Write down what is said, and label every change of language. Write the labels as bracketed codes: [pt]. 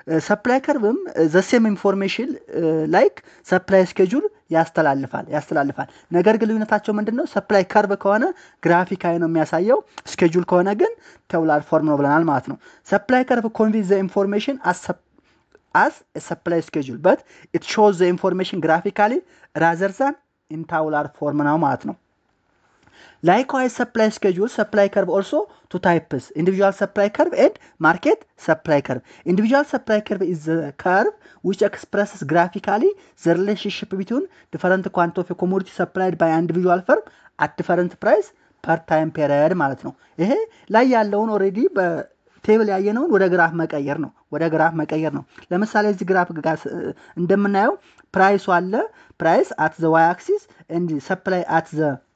[am] ሰፕላይ ከርቭም [en] the same information like [am] ሰፕላይ ስኬጁል ያስተላልፋል ነገር ግን ልዩነታቸው ምንድነው ሰፕላይ ከርቭ ከሆነ ግራፊካዊ ነው የሚያሳየው ስኬጁል ከሆነ ግን ታቡላር ፎርም ነው ብለናል ማለት ነው ሰፕላይ ከርቭ [en] conveys the information as a supply schedule but it shows the information graphically rather than in tabular form [am] ነው ማለት ነው [en] Likewise, supply schedule, supply curve also two types, individual supply curve and market supply curve. Individual supply curve is the curve which expresses graphically the relationship between different quantity of a commodity supplied by an individual firm at different price per time period [am] ማለት ነው። ይሄ ላይ ያለውን ኦሬዲ በቴብል ያየነውን ወደ ግራፍ መቀየር ነው። ለምሳሌ እዚህ ግራፍ ጋር እንደምናየው ፕራይሱ አለ። [en] ፕራይስ at the y axis and supply at the